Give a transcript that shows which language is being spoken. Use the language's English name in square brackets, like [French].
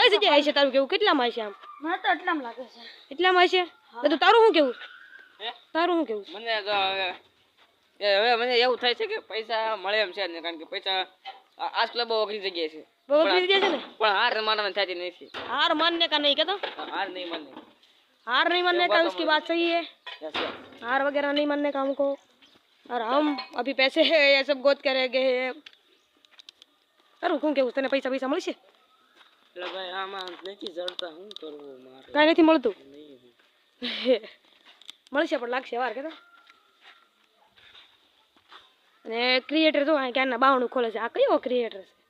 [Gujarati] કઈ જગ્યાએ છે તારું કેવું? કેટલામાં છે આમ? મને તો એટલામાં લાગે છે. એટલામાં છે બધું. તારું શું કેવું? હે? તારું શું કેવું? મને તો હવે મને એવું થાય છે કે પૈસા મળે એમ છે ને, કારણ કે પૈસા આજકાલ બહુ અઘરી જગ્યાએ છે. બહુ અઘરી જગ્યા છે ને. પણ હાર માનવાની થતી નથી. [Hindi] हार मानने का नहीं कहता, [Gujarati] હાર નહીં માનની. [Hindi] हार नहीं मानने का उसकी बात सही है. [English] Yes, yes. [Hindi] हार वगैरह नहीं मानने का हमको. और हम अभी पैसे है ये सब गोद के रह गए हैं. करूँ क्यों [Gujarati] કે તને પૈસા પૈસા મળશે? એટલે ભાઈ આમાં નથી જડતા, શું કરવું મારે? કાંઈ નથી મળતું. નહીં. મળશે પણ લાગશે વાર કે. અને ક્રિએટર જો આ ક્યારના બાવણું ખોલે છે. આ કયો ક્રિએટર છે?